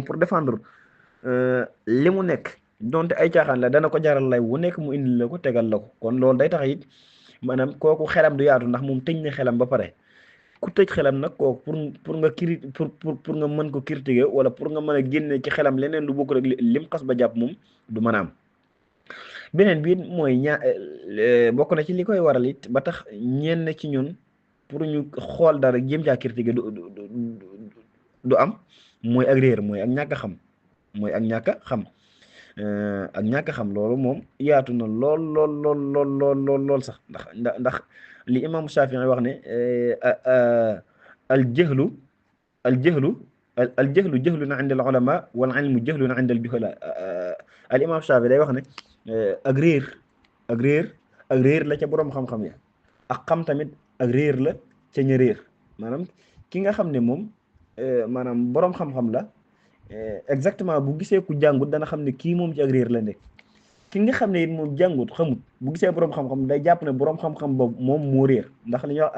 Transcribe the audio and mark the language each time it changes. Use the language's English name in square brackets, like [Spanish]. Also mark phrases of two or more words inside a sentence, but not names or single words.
[French] pour défendre [Wolof] li mu nekk donte ay caaxaan la dana ko jaral lay wu nekk mu indi la ko tegal la ko kon loolu day tax it maanaam kooku xelam du yaatu ndax moom tëj na xelam ba pare ku tëj xelam nag kooku pour nga mën ko critiquer wala pour nga mën a génne ci xelam leneen lu bokk rek lim xas ba jàpp moom du mën a am beneen bi mooy bokk na ci li koy waral it ba tax ñenn ci ñun pour ñu xool dara jéem caa critiquer du am mooy ak réer mooy ak ñàkk a xam ak ñàkk xam loolu moom yaatu na lool lool lool lool lool lool lool sax ndax li imam Shafii wax ne [Arabic] الجهل الجهل الجهل جهل عند العلماء والعلم جهل عند الجهلاء [Wolof] al imam Shafii day wax ne ak réer ak réer ak réer la ca boroom xam-xam ya ak xam tamit ak réer la ca ña réer maanaam ki nga xam ne moom maanaam boroom xam-xam la exactement bu gisee ku jàngut dana xam ne kii moom ci ak réer la nekk ki nga xam ne it moom jàngut xamut bu gisee boroom xam-xam day jàpp ne boroom xam-xam boobu moom moo réer ndax li ñuy wax al